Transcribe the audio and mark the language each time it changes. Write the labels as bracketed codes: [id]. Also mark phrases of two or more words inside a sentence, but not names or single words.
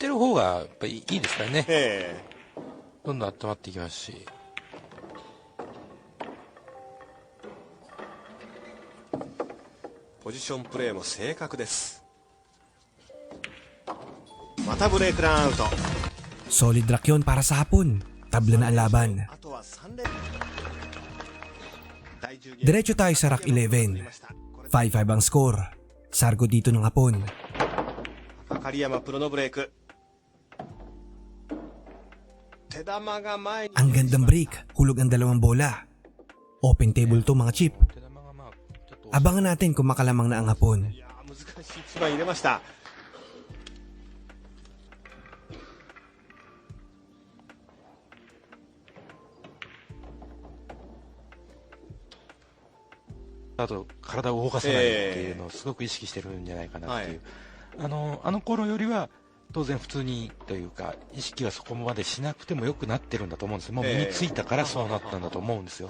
[ja] やってる方がやっぱりいいですからね。えどんどん温まっていきますし。ポジションプレーも正確です。またブレイクダウンアウト。 [tl] Solid rack yun para sa hapon. Tabla na ang laban. [ja] あとは3連。第10ゲーム [tl] Diretso tayo sa Rack 11. 5-5 ang score. Sargo dito ng hapon. [ja] 狩山プロのブレイク。手玉が前に。 [tl] Ang gandang break. Hulog ang dalawang bola. [en] Open table [tl] to mga chip. [ja] 手玉がまあちょっと [tl] Abangan natin kung makalamang na ang hapon. [ja] いやー難しい一番入れました。あと体を動かさないっていうのをすごく意識してるんじゃないかなっていう、あの頃よりは当然普通にというか意識はそこまでしなくても良くなってるんだと思うんですよ。もう身についたからそうなったんだと思うんですよ。